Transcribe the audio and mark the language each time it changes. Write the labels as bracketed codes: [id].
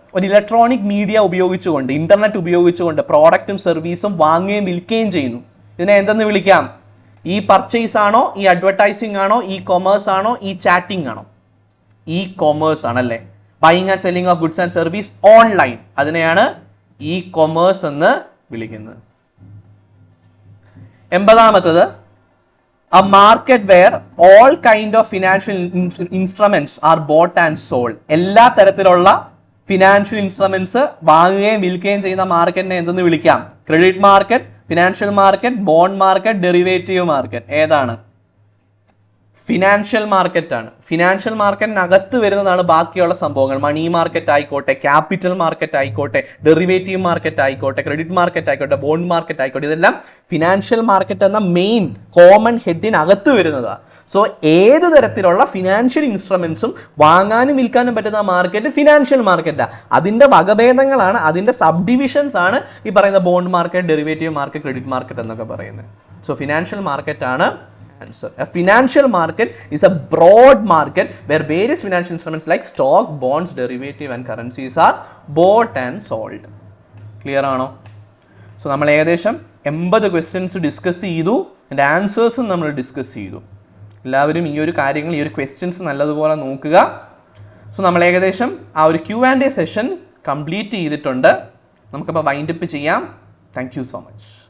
[ml] ഒരു electronic media ഉപയോഗിച്ചുകൊണ്ട്, internet ഉപയോഗിച്ചുകൊണ്ട് പ്രോഡക്റ്റും സർവീസും വാങ്ങുകയും വിൽക്കുകയും ചെയ്യുന്നു. ഇതിനെ എന്തെന്ന് വിളിക്കാം? ഈ പർച്ചേസ് ആണോ, ഈ അഡ്വർടൈസിംഗ് ആണോ, ഈ കൊമേഴ്സ് ആണോ, ഈ ചാറ്റിംഗ് ആണോ? ഈ കൊമേഴ്സ് ആണല്ലേ. [en] buying and selling of goods and service online, [ml] അതിനെയാണ് ഈ കൊമേഴ്സ് എന്ന് വിളിക്കുന്നത്. 80ാമത്തത്, [en] a market where all kind of financial instruments are bought and sold. [ml] എല്ലാ തരത്തിലുള്ള ഫിനാൻഷ്യൽ ഇൻസ്ട്രുമെന്റ്സ് വാങ്ങുകയും വിൽക്കുകയും ചെയ്യുന്ന മാർക്കറ്റിനെ എന്തെന്ന് വിളിക്കാം? Credit market, financial market, bond market, derivative market. ഏതാണ്? ഫിനാൻഷ്യൽ മാർക്കറ്റാണ്. ഫിനാൻഷ്യൽ മാർക്കറ്റിനകത്ത് വരുന്നതാണ് ബാക്കിയുള്ള സംഭവങ്ങൾ. മണി മാർക്കറ്റ് ആയിക്കോട്ടെ, ക്യാപിറ്റൽ മാർക്കറ്റ് ആയിക്കോട്ടെ, ഡെറിവേറ്റീവ് മാർക്കറ്റ് ആയിക്കോട്ടെ, ക്രെഡിറ്റ് മാർക്കറ്റ് ആയിക്കോട്ടെ, ബോണ്ട് മാർക്കറ്റ് ആയിക്കോട്ടെ, ഇതെല്ലാം ഫിനാൻഷ്യൽ മാർക്കറ്റ് എന്ന മെയിൻ കോമൺ ഹെഡിനകത്ത് വരുന്നതാണ്. സോ ഏത് തരത്തിലുള്ള ഫിനാൻഷ്യൽ ഇൻസ്ട്രുമെന്റ്സും വാങ്ങാനും വിൽക്കാനും പറ്റുന്ന മാർക്കറ്റ് ഫിനാൻഷ്യൽ മാർക്കറ്റാണ്. അതിൻ്റെ വകഭേദങ്ങളാണ്, അതിൻ്റെ സബ് ഡിവിഷൻസ് ആണ് ഈ പറയുന്ന bond market, derivative market, credit market എന്നൊക്കെ പറയുന്നത്. സോ ഫിനാൻഷ്യൽ മാർക്കറ്റ് ആണ് answer. [en] A financial market is a broad market where various financial instruments like stock, bonds, derivative and currencies are bought and sold. [ml] Clear ആണോ? So നമ്മൾ ഏകദേശം 80 questions discuss ചെയ്തു, അതിൻ്റെ ആൻസേഴ്സും നമ്മൾ discuss ചെയ്തു. എല്ലാവരും ഈ ഒരു കാര്യങ്ങൾ, ഈ ഒരു ക്വസ്റ്റ്യൻസ് നല്ലതുപോലെ നോക്കുക. സോ നമ്മൾ ഏകദേശം ആ ഒരു Q&A സെഷൻ കംപ്ലീറ്റ് ചെയ്തിട്ടുണ്ട്. നമുക്കപ്പോൾ വൈൻഡപ്പ് ചെയ്യാം. [en] Thank you so much.